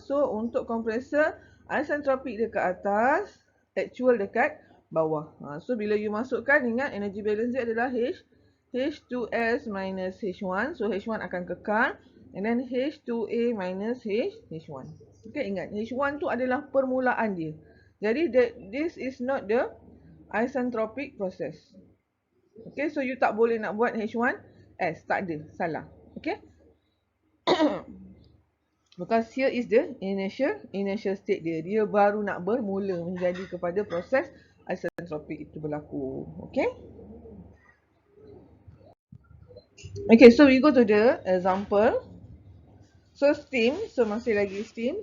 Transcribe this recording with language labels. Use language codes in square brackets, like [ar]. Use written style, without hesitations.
[ms] So, untuk compressor, isentropik dia ke atas, actual dekat bawah. So, bila you masukkan, ingat energy balance dia adalah H2S minus H1. So, H1 akan kekal. And then H2A minus H1. Okay, ingat. H1 tu adalah permulaan dia. [en] Jadi, this is not the isentropic process. [ms] Okay, so you tak boleh nak buat H1S. Tak ada. Salah. Okay. [en] Because here is the initial state [ms] dia. Dia baru nak bermula menjadi kepada proses isentropik itu berlaku. Okay. [en] Okay, so we go to the example. So steam, so [ms] masih lagi [en] steam.